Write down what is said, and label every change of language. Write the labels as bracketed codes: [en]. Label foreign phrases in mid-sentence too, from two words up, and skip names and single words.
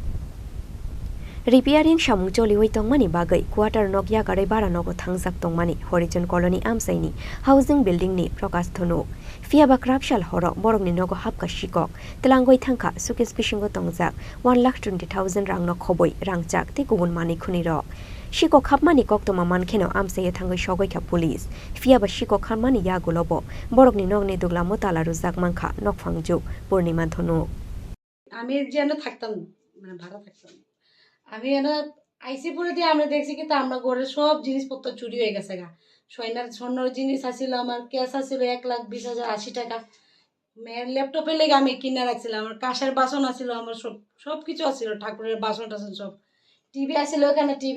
[trp] Repairing Shamung Joli Wai Tongmani Bagai Quarter Nok Yagare Bara Nogo Thangjak Tongmani Horizon Colony Amsaini [en] Housing Building [trp] ni Prokas Thono Fiaba Krapshal Horo Borok ni Nogo Hapka Shikok Talangoi Thangka Showcase Bishingo Tongjak 1,20,000 rang no khoboi rangchak te kubun mane khuni rok Shiko Khapmani Koktoma Mankheno Amsaye Thangoi Shogoi Kha Police Fiaba Shiko Khamani Yagulobo Borok ni Nogni Dugla Motala Ruzak Mankha Nokphangju Purnima Thono [bn] আমি যেন থাকতাম মানে ভাড়া থাকতাম আমি এনে আইসি পরে দিয়ে আমরা দেখছি কি তা আমরা ঘরের সব জিনিসপত্র চুরি হয়ে গেছে গা স্বর্ণর জিনিস আসছিল আমার ক্যাশ আসছিল 1,20,80 টাকা মেয়ের ল্যাপটপে লেগে আমি কিনে রাখছিলাম আমার কাঁসের বাসন আসছিল আমার সব কিছু আসছিল ঠাকুরের বাসন টাসন সব টিভি আসছিল ওখানে টিভি